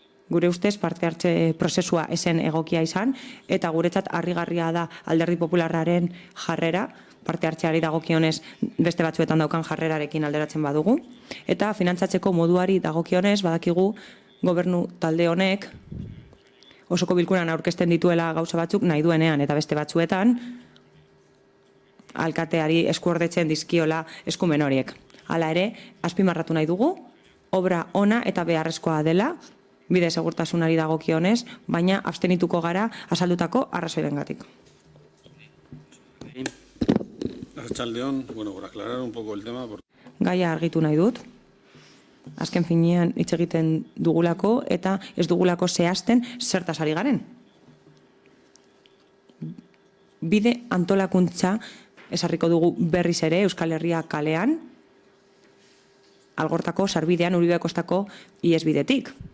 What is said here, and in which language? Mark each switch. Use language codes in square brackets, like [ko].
[eu] Gure ustez parte hartze prozesua esen egokia izan, eta guretzat harrigarria da Alderdi Popularraren jarrera, parte hartzeari dagokionez beste batzuetan daukan jarrerarekin alderatzen badugu, eta finantzatzeko moduari dagokionez badakigu gobernu talde honek osoko bilkuran aurkezten dituela gauza batzuk nahi duenean, eta beste batzuetan alkateari eskuordetzen dizkiola eskumen horiek. Hala ere, azpimarratu nahi dugu, obra ona eta beharrezkoa dela, bide segurtasunari dagokionez, baina abstenituko gara azaldutako arrazoirengatik. Arratsaldeon, [es] por aclarar un poco el tema. [eu] Gaia argitu nahi dut. Azken finean hitz egiten dugulako eta ez dugulako zehazten zertaz ari garen. Bide antolakuntza esarriko dugu berriz ere Euskal Herria kalean, Algortako sarbidean Uribe Kostako ihesbidetik.